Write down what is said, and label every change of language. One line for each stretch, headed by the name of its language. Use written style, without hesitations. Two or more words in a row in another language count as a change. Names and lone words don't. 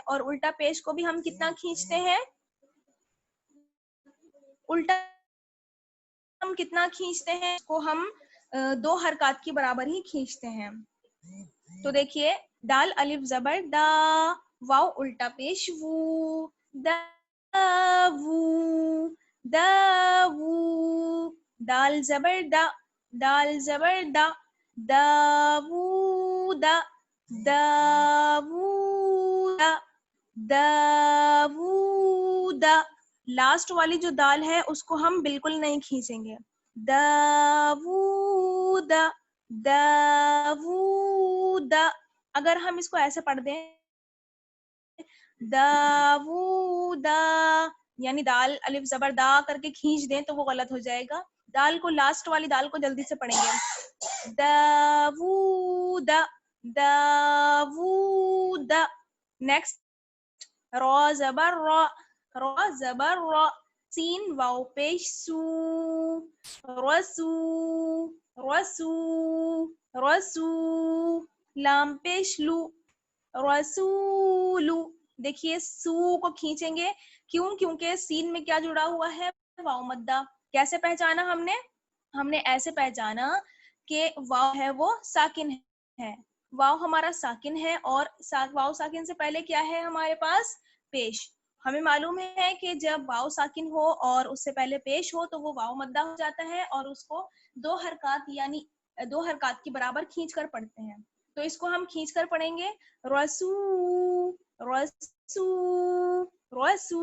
Urdu: اور الٹا پیش کو بھی ہم کتنا کھینچتے ہیں, الٹا ہم کتنا کھینچتے ہیں, اس کو ہم 2 حرکات کی برابر ہی کھینچتے ہیں. تو دیکھیے دال الف زبر دا. واو الٹا پیش وو دا وو دا وو. دال زبر دا. دال زبر دا. داوود داوود داوود. لاسٹ والی جو دال ہے اس کو ہم بالکل نہیں کھینچیں گے. داوود داوود. اگر ہم اس کو ایسے پڑھ دیں داوود یعنی دال الف زبر دا کر کے کھینچ دیں تو وہ غلط ہو جائے گا. دال کو لاسٹ والی دال کو جلدی سے پڑھیں گے داوود داوود. نیکسٹ را زبر را. را زبر را. سین واو پیش سو رسو رسو رسو. لام پیش لو رسولو. دیکھیے سو کو کھینچیں گے. کیوں؟ کیونکہ سین میں کیا جڑا ہوا ہے, واو مدہ. کیسے پہچانا ہم نے ایسے پہچانا کہ واو ہے وہ ساکن ہے. واو ہمارا ساکن ہے اور واو ساکن سے پہلے کیا ہے ہمارے پاس پیش. ہمیں معلوم ہے کہ جب واو ساکن ہو اور اس سے پہلے پیش ہو تو وہ واو مدہ ہو جاتا ہے اور اس کو دو حرکت یعنی دو حرکت کے برابر کھینچ کر پڑھتے ہیں. تو اس کو ہم کھینچ کر پڑھیں گے رسو رسو رسو.